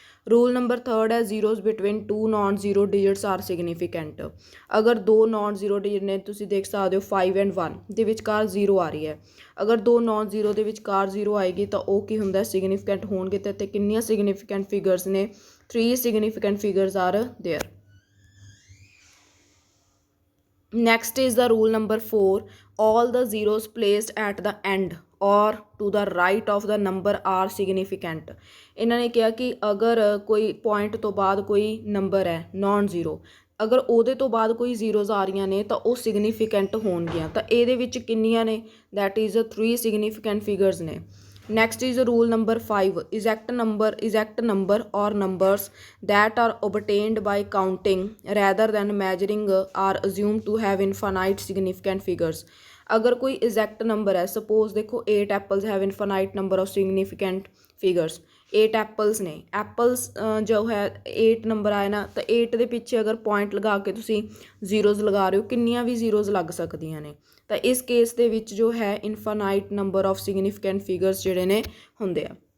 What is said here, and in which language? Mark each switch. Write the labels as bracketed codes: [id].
[en] Rule number 3 ਹੈ zeros between 2 non zero digits are significant. [pa] ਅਗਰ 2 non zero digit ਨੇ, ਤੁਸੀਂ ਦੇਖ ਸਕਦੇ ਹੋ 5 ਐਂਡ 1 ਦੇ ਵਿਚਕਾਰ ਜ਼ੀਰੋ ਆ ਰਹੀ ਹੈ, ਅਗਰ 2 ਨੋਨ ਜ਼ੀਰੋ ਦੇ ਵਿਚਕਾਰ ਜ਼ੀਰੋ ਆਏਗੀ ਤਾਂ ਉਹ ਕੀ ਹੁੰਦਾ ਸਿਗਨੀਫਿਕੈਂਟ ਹੋਣਗੇ। ਤੇ ਇੱਥੇ ਕਿੰਨੀਆਂ ਸਿਗਨੀਫਿਕੈਂਟ ਫਿਗਰਸ ਨੇ [en] 3 significant figures are there. Next is the rule number 4 all the zeros placed at the end or to the right of the number are significant। [pa] ਇਹਨਾਂ ਨੇ ਕਿਹਾ ਕਿ ਅਗਰ ਕੋਈ ਪੁਆਇੰਟ ਤੋਂ ਬਾਅਦ ਕੋਈ ਨੰਬਰ ਹੈ ਨੋਨ ਜ਼ੀਰੋ, ਅਗਰ ਉਹਦੇ ਤੋਂ ਬਾਅਦ ਕੋਈ ਜ਼ੀਰੋਜ਼ ਆ ਰਹੀਆਂ ਨੇ ਤਾਂ ਉਹ ਸਿਗਨੀਫਿਕੈਂਟ ਹੋਣਗੀਆਂ। ਤਾਂ ਇਹਦੇ ਵਿੱਚ ਕਿੰਨੀਆਂ ਨੇ, ਦੈਟ ਇਜ਼ 3 ਸਿਗਨੀਫਿਕੈਂਟ ਫਿਗਰਸ ਨੇ। [en] Next is rule number 5 exact number or numbers that are obtained by counting rather than measuring are assumed to have infinite significant figures। [hi] अगर कोई एग्जैक्ट नंबर है, सपोज देखो 8 [en] Apples have infinite number of significant figures. [pa] 8 apples ने, [hi] apples जो है 8 number आए ना, तो 8 [pa] ਦੇ ਪਿੱਛੇ [hi] अगर पॉइंट लगा के [pa] ਤੁਸੀਂ ਜ਼ੀਰੋਜ਼ ਲਗਾ ਰਹੇ ਹੋ, ਕਿੰਨੀਆਂ ਵੀ ਜ਼ੀਰੋਜ਼ ਲੱਗ ਸਕਦੀਆਂ ਨੇ। ਤਾਂ ਇਸ ਕੇਸ ਦੇ ਵਿੱਚ ਜੋ ਹੈ infinite number of significant figures ਜਿਹੜੇ ਨੇ ਹੁੰਦੇ ਆ।